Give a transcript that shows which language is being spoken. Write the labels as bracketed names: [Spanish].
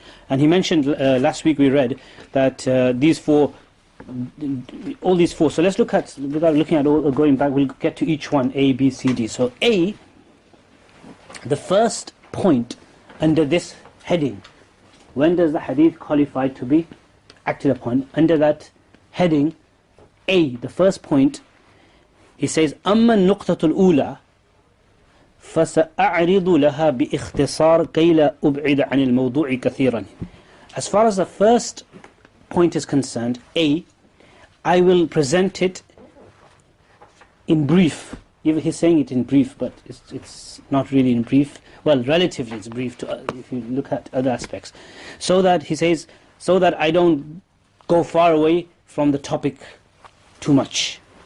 [English] And he mentioned last week we read that all these four, so let's look at, without looking at all, going back, we'll get to each one, A, B, C, D. So A, the first point under this heading, when does the hadith qualify to be acted upon? Under that heading, A, the first point, he says, [Arabic] أما النقطة الأولى فسأعرض لها باختصار كي لا أبعد عن الموضوع كثيرا. [English] As far as the first point is concerned, A, I will present it in brief. He's saying it in brief, but it's not really in brief. Well, relatively it's brief if you look at other aspects. So that, he says, so that I don't go far away from the topic too much.